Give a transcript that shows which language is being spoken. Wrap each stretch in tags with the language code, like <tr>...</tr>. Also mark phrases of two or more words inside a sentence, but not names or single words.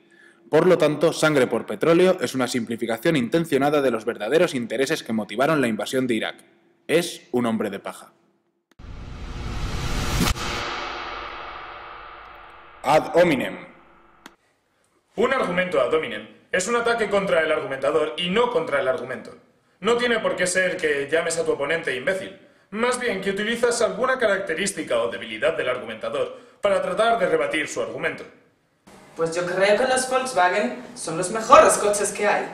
<es>Por lo tanto, sangre por petróleo es una simplificación intencionada de los verdaderos intereses que motivaron la invasión de Irak. Es un hombre de paja.</es> <la>Ad hominem.</la> <es>Un argumento</es> <la>ad hominem</la> <es>es un ataque contra el argumentador y no contra el argumento. No tiene por qué ser que llames a tu oponente imbécil. Más bien que utilizas alguna característica o debilidad del argumentador para tratar de rebatir su argumento. Pues yo creo que los Volkswagen son los mejores coches que hay.</es>